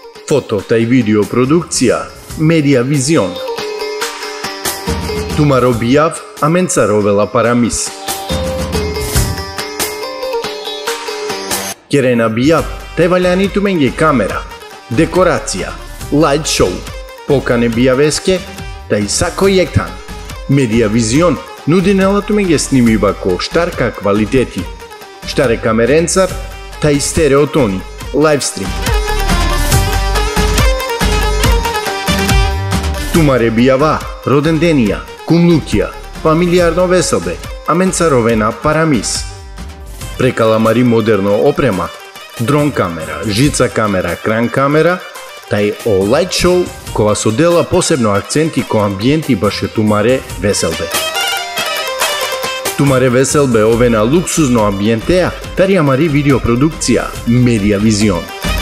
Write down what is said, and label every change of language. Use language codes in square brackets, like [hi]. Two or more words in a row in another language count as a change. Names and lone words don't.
[rom] Foto taj video produkcija Media Vision. Tumaro bijav amenca rovela paramis. Kerena bijav taj valjani tumenge kamera, dekoracija, [en] light show, [rom] pokane bijaveske taj sako jektan. Media Vision nudi nela tumenge snimiva ko štarka kvaliteti, štare kamerencar taj stereotoni, livestream. Tumare bijava, rodendenija, kumlukija, familijarno veselbe, amenca rovena paramis. Prekalamari moderno oprema, dron kamera, žica kamera, kran kamera, taj o [en] light show [rom] ko vas odela posebno akcenti ko ambijenti baš je tumare veselbe. Tumare veselbe ovena luksuzno ambijenteja, tarija mari video produkcija Media Vision.